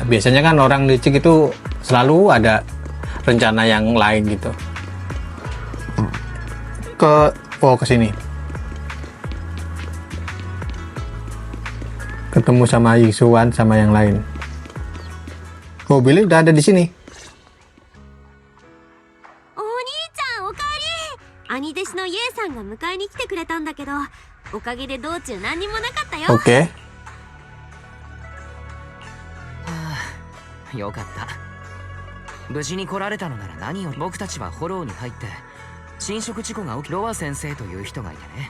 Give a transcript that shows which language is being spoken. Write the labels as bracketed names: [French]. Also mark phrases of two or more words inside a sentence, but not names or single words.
[Indonesian] Biasanya kan orang licik itu selalu ada rencana yang lain gitu. Ke sini. Ketemu sama Yixuan sama yang lain. Oh, Billy udah ada di sini. [Japanese] お兄ちゃんおかえり。兄弟子のイエさんが迎えに来てくれたんだけど、おかげで道中何にもなかったよ。 [Indonesian] Oke. [Japanese] よかった。無事に来られたのなら何より。僕たちはフォローに入って侵食事故が起き、ロア先生という人がいてね。